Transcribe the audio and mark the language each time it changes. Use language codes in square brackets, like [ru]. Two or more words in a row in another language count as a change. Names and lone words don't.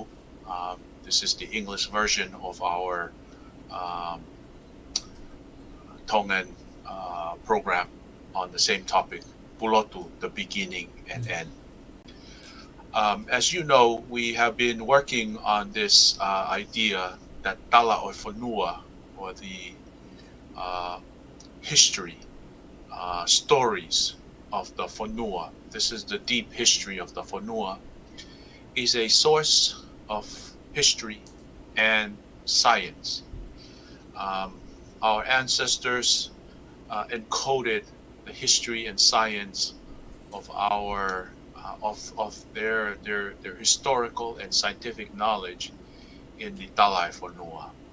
[en] This is the English version of our Tongan program on the same topic, Pulotu, the beginning and end. As you know, we have been working on this idea that [to] tala o whanua, [en] or the history, stories of the whanua. This is the deep history of the whanua, is a source of history and science. Our ancestors encoded the history and science of our of their historical and scientific knowledge in the [to] Talai Whanua.